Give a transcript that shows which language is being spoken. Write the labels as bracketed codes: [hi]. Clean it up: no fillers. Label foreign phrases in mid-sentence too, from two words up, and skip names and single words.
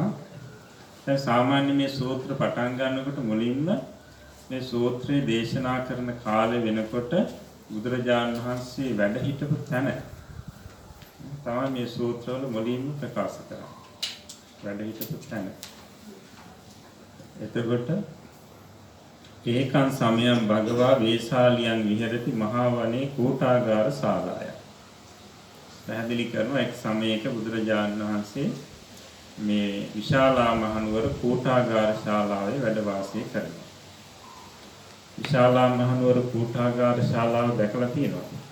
[si] දැන් සාමාන්‍ය මේ සූත්‍ර පටන් ගන්නකොට මුලින්ම මේ සූත්‍රය දේශනා කරන කාලේ වෙනකොට බුදුරජාණන් වහන්සේ වැඩ හිටපු තැන තමයි මේ සූත්‍රවල මුලින්ම ප්‍රකාශ කරන්නේ. වැඩ හිටපු තැන. එතකොට [pi] ඒකං සමයං භගවා වේශාලියං විහෙරති මහා වනේ කෝටාගාර ශාලාය. [si] පැහැදිලි කරනවා එක් සමයක බුදුරජාණන් වහන්සේ මේ විශාලා මහනුවර කෝටාගාර ශාලාවේ වැඩ වාසය කරනවා. විශාලා මහනුවර කෝටාගාර ශාලාව දැකලා තියෙනවා.